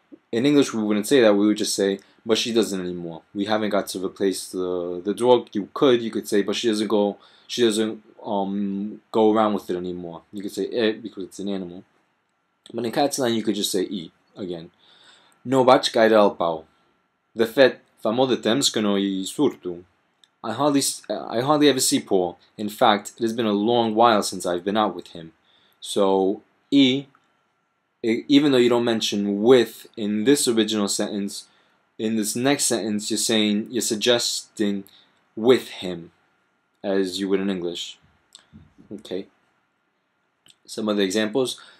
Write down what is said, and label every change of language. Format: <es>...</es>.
<en>In English, we wouldn't say that. We would just say, but she doesn't anymore. We haven't got to replace the dog. You could say, but she doesn't go. She doesn't go around with it anymore. You could say it because it's an animal. But in Catalan, you could just say i again.</en> <ca>No vaig gaire al pau. De fet, fa molt de temps que no hi surto.</ca> <en>I hardly ever see Paul. In fact, it has been a long while since I've been out with him. So, even though you don't mention with in this original sentence, in this next sentence you're suggesting with him, as you would in English. Okay. Some other examples.</en>